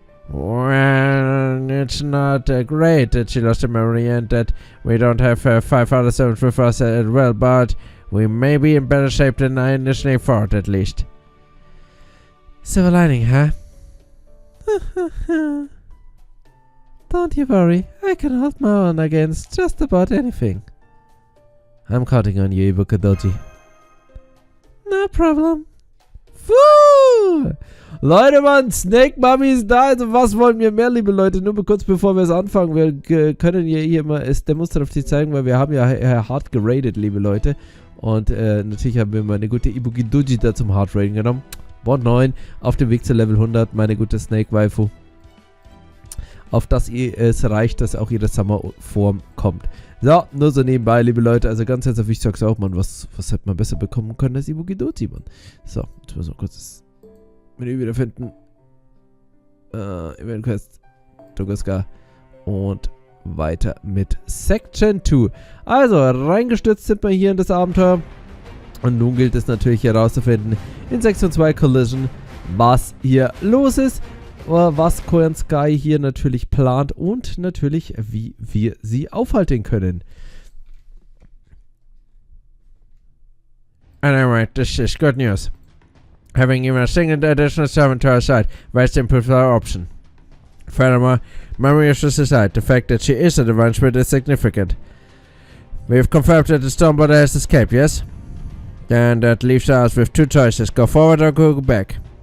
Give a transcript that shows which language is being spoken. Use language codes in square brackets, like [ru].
[en] Well, it's not great that she lost her memory and that we don't have 5 other servants with us as well, but we may be in better shape than I initially thought, at least. Silver lining, huh? Don't you worry, I can hold my own against just about anything. I'm counting on you, Ibuki Doji. No problem. Woo! [de] Leute, Mann, Snake Mami ist da, also was wollen wir mehr, liebe Leute? Nur mal kurz bevor wir es anfangen, wir können hier immer es demonstrativ zeigen, weil wir haben ja hart geradet, liebe Leute. Und natürlich haben wir meine gute Ibuki Doji da zum Hard Raiden genommen. Bond 9, auf dem Weg zu Level 100, meine gute Snake Waifu. auf das es reicht, dass auch ihre Summer-Form kommt. So, nur so nebenbei, liebe Leute, also ganz herzlich, ich sag's auch, Mann, was hätte man besser bekommen können als Ibuki Doji, Mann. So, ich muss noch kurz das Menü wiederfinden. Event Quest, Tunguska und weiter mit Section 2. Also, reingestürzt sind wir hier in das Abenteuer. Und nun gilt es natürlich herauszufinden in Sektion 2 Collision, was hier los ist, was Koyan Sky hier natürlich plant und natürlich, wie wir sie aufhalten können. [en] Anyway, this is good news. Having even a single additional servant to our side vastly improves our option. Furthermore, memory is aside, the fact that she is a divine spirit is significant. We have confirmed that the Stormblood has escaped, yes? Then that leaves us with two choices, go forward or go back.